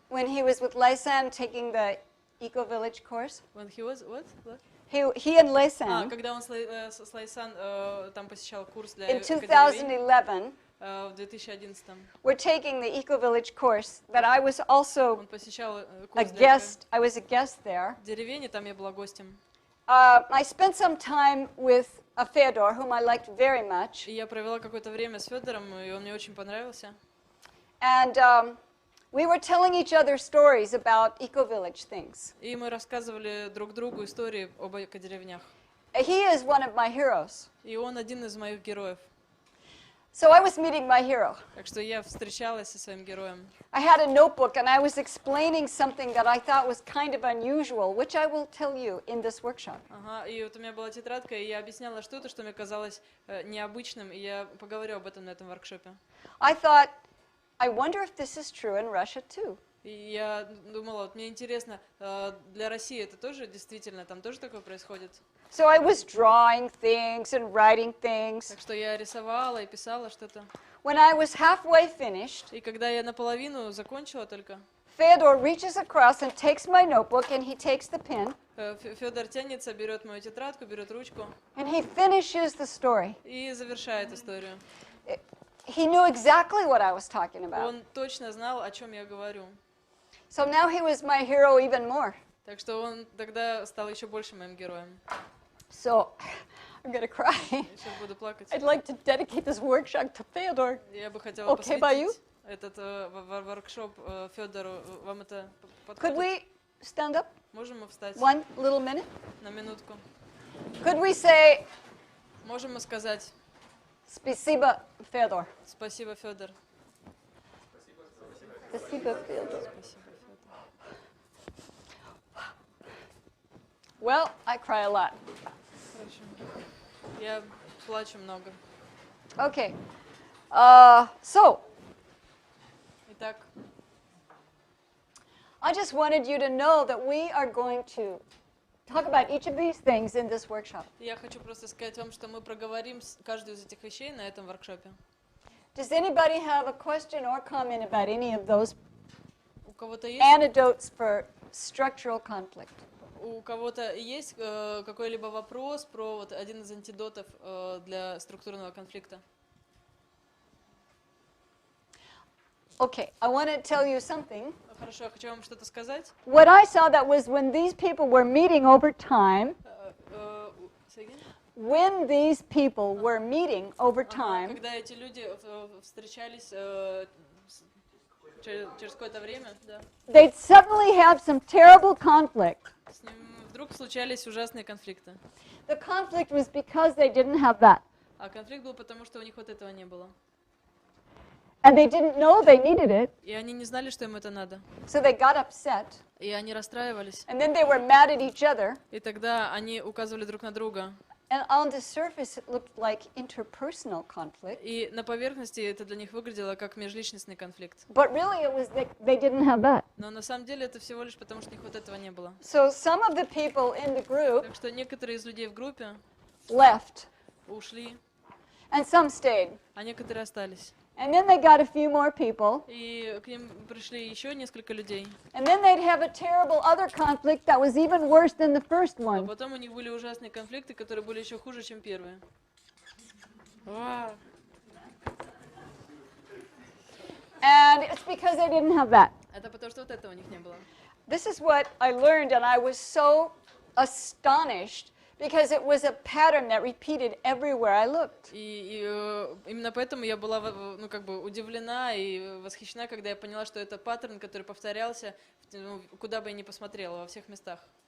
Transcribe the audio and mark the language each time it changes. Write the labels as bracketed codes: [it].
[en] when he was with Leisan taking the Eco Village course. When he was what? He and Leisan [ru] Когда он с Лайсан там посещал курс для [en] in [ru] академии [en] 2011 [ru] в 2011. [en] were taking the Eco Village course that I was also [ru] Он посещал [en] a [ru] курс для [en] guest. I was a guest there. [ru] деревни, там я была гостем. [en] I spent some time with Fyodor, whom I liked very much, [ru] И я провела какое-то время с Федором, и он мне очень понравился. [en] and we were telling each other stories about Eco Village things. [ru] И мы рассказывали друг другу истории об эко-деревнях. [en] He is one of my heroes. [ru] И он один из моих героев. [en] So I was meeting my hero. [ru] Так что я встречалась со своим героем. [en] I had a notebook and I was explaining something that I thought was kind of unusual, which I will tell you in this workshop. [ru] Ага, и вот у меня была тетрадка, и я объясняла что-то, что мне казалось необычным, и я поговорю об этом на этом воркшопе. [en] I thought, I wonder if this is true in Russia too. [ru] И я думала, вот мне интересно, для России это тоже действительно, там тоже такое происходит? [en] So I was drawing things and writing things. [ru] Так что я рисовала и писала что-то. [en] When I was halfway finished, [ru] И когда я наполовину закончила только, [en] Fyodor reaches across and takes my notebook and he takes the pen [ru] Федор тянется, берет мою тетрадку, берет ручку [en] and he finishes the story. [ru] и завершает историю. [en] He knew exactly what I was talking about. [ru] Он точно знал, о чем я говорю. [en] So now he was my hero even more. [ru] Так что он тогда стал еще больше моим героем. [en] So I'm going to cry. [ru] Сейчас буду плакать. [en] I'd like to dedicate this workshop to Fyodor. [ru] Я бы хотела [en] Okay by you? [ru] посвятить этот воркшоп Федору. Вам это [en] Could [ru] подходит? [en] we stand up [ru] Можем мы встать [en] 1 little minute? [ru] на минутку? [en] Could we say, [ru] Можем мы сказать Спасибо, Fyodor. спасибо, Федор? Спасибо, Fyodor. Спасибо, Федор. [en] Well, I cry a lot. [ru] Хорошо. Я плачу много. [en] Okay. So, [ru] Итак, [en] I just wanted you to know that we are going to talk about each of these things in this workshop. [ru] я хочу просто сказать вам, что мы проговорим каждую из этих вещей на этом воркшопе. [en] Does anybody have a question or comment about any of those [ru] У кого-то есть, [en] antidotes for structural conflict? [ru] у кого-то есть какой-либо вопрос про вот один из антидотов для структурного конфликта? [en] Okay, I want to tell you something. [ru] Хорошо, я хочу вам что-то сказать. [en] What I saw that was when these people were meeting over time, Say again? when these people were meeting over [ru] Ага, [en] time, [ru] когда эти люди встречались через какое-то время, да, [en] they'd suddenly have some terrible conflict. [ru] с ним вдруг случались ужасные конфликты. [en] The conflict was because they didn't have that. [ru] А конфликт был потому, что у них вот этого не было. [en] And they didn't know they needed it, [ru] И они не знали, что им это надо. [en] so they got upset. [ru] И они расстраивались. [en] And then they were mad at each other. [ru] И тогда они указывали друг на друга. [en] And on the surface, it looked like interpersonal conflict. [ru] И на поверхности это для них выглядело как межличностный конфликт. [en] But really, it was they didn't have that. [ru] Но на самом деле это всего лишь потому, что у них вот этого не было. [en] So some of the people in the group [ru] Так что некоторые из людей в группе [en] left, [ru] ушли, [en] and some stayed. [ru] а некоторые остались. [en] And then they got a few more people. [ru] И к ним пришли еще несколько людей. [en] And then they'd have a terrible other conflict that was even worse than the first [ru] А [en] one. [ru] потом у них были ужасные конфликты, которые были еще хуже, чем первые. Вау. [en] And it's because they didn't have that. [ru] Это потому, что вот этого у них не было. [en] This is what I learned, and I was so astonished because it was a pattern that repeated everywhere I looked. [ru] И именно поэтому я была, ну, как бы удивлена и восхищена, когда я поняла, что это паттерн, который повторялся, куда бы я ни посмотрела, во всех местах.